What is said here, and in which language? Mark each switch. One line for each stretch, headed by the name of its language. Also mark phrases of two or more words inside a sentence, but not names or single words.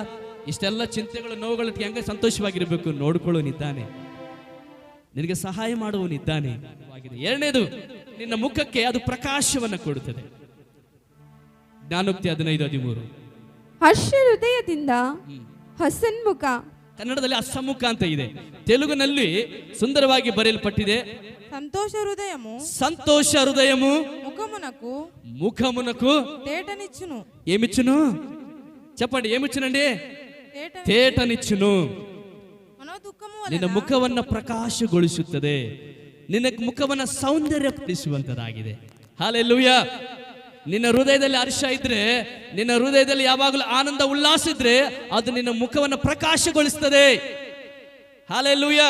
Kannada: ಇಷ್ಟೆಲ್ಲ ಚಿಂತೆಗಳು ನೋವುಗಳು ಹೆಂಗ ಸಂತೋಷವಾಗಿರ್ಬೇಕು? ನೋಡ್ಕೊಳ್ಳೋನಿದ್ದಾನೆ, ನಿನಗೆ ಸಹಾಯ ಮಾಡುವವನಿದ್ದಾನೆ. ಎರಡನೇದು, ನಿನ್ನ ಮುಖಕ್ಕೆ ಅದು ಪ್ರಕಾಶವನ್ನು ಕೊಡುತ್ತದೆ. ಜ್ಞಾನೋಕ್ತಿ 15:13. ಹರ್ಷ ಹೃದಯದಿಂದ ಹಸನ್ಮುಖ. ಕನ್ನಡದಲ್ಲಿ ಅಸಮ್ಮುಖ ಅಂತ ಇದೆ, ತೆಲುಗಿನಲ್ಲಿ ಸುಂದರವಾಗಿ ಬರೆಯಲ್ಪಟ್ಟಿದೆ.
Telugu: సంతోష హృదయము సంతోష హృదయము ముఖమునకు ముఖమునకు తేటనిచ్చును. ఏమిచ్చును? చెప్పండి, ఏమిచ్చునండి? తేటనిచ్చును. మనోదుఃఖము
Kannada: ನಿನ್ನ ಮುಖವನ್ನ ಪ್ರಕಾಶಗೊಳಿಸುತ್ತದೆ, ನಿನ್ನ ಮುಖವನ್ನ ಸೌಂದರ್ಯಪಡಿಸುವಂತದಾಗಿದೆ. ಹಲ್ಲೆಲೂಯಾ. ನಿನ್ನ ಹೃದಯದಲ್ಲಿ ಹರ್ಷ ಇದ್ರೆ, ನಿನ್ನ ಹೃದಯದಲ್ಲಿ ಯಾವಾಗಲೂ ಆನಂದ ಉಲ್ಲಾಸ ಇದ್ರೆ ಅದು ನಿನ್ನ ಮುಖವನ್ನು ಪ್ರಕಾಶಗೊಳಿಸ್ತದೆ. ಹಲ್ಲೆಲೂಯಾ.